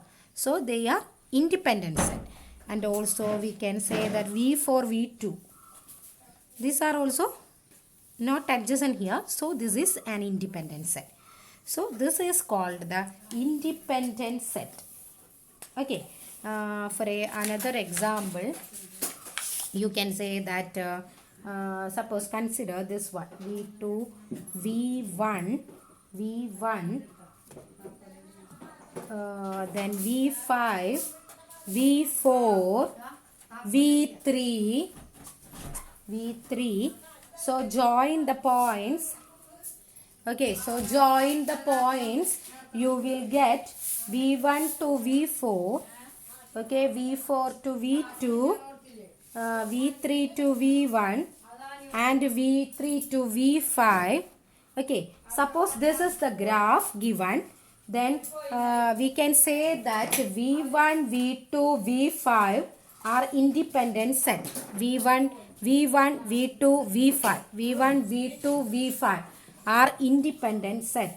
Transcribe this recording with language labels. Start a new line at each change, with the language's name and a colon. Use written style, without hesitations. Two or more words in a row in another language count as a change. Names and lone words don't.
English: So they are independent set. And also we can say that v4, v2, these are also not adjacent here. So this is an independent set. So this is called the independent set. Okay, for another example, you can say that suppose consider this one v2, v1, then v5, v4, v3. So join the points. Okay, so join the points. You will get v1 to v4. Okay, v4 to v2, v3 to v1 and v3 to v5. Okay, suppose this is the graph given, then we can say that v1, v2, v5 are independent set. v1, v2, v5. v1, v2, v5 are independent set.